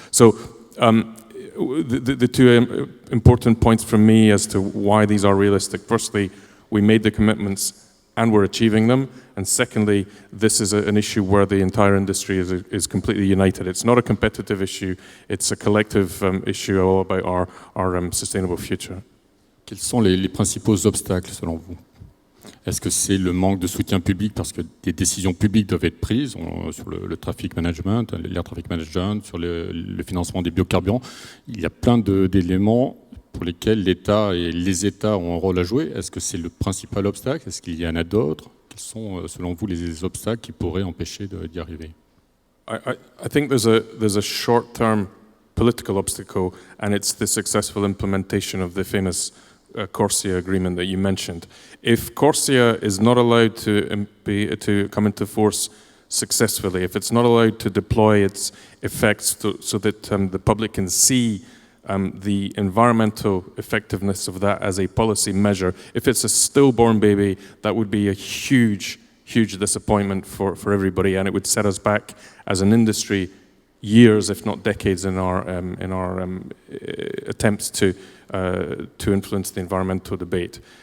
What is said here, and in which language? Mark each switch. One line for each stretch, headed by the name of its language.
English: So the two important points from me as to why these are realistic. Firstly, we made the commitments and we're achieving them. And secondly, this is an issue where the entire industry is completely united. It's not a competitive issue, it's a collective issue all about our sustainable future.
French: Quels sont les principaux obstacles selon vous? Est-ce que c'est le manque de soutien public parce que des décisions publiques doivent être prises sur le traffic management, l'air traffic management, sur le financement des biocarburants? Il y a plein d'éléments pour lesquels l'État et les États ont un rôle à jouer. Est-ce que c'est le principal obstacle? Est-ce qu'il y en a d'autres? Quels sont, selon vous, les obstacles qui pourraient empêcher d'y arriver?
English: I think there's a short-term political obstacle, and it's the successful implementation of the famous CORSIA agreement that you mentioned. If CORSIA is not allowed to come into force successfully, if it's not allowed to deploy its effects so that the public can see the environmental effectiveness of that as a policy measure, if it's a stillborn baby, that would be a huge disappointment for everybody, and it would set us back as an industry years, if not decades, in our attempts to influence the environmental debate.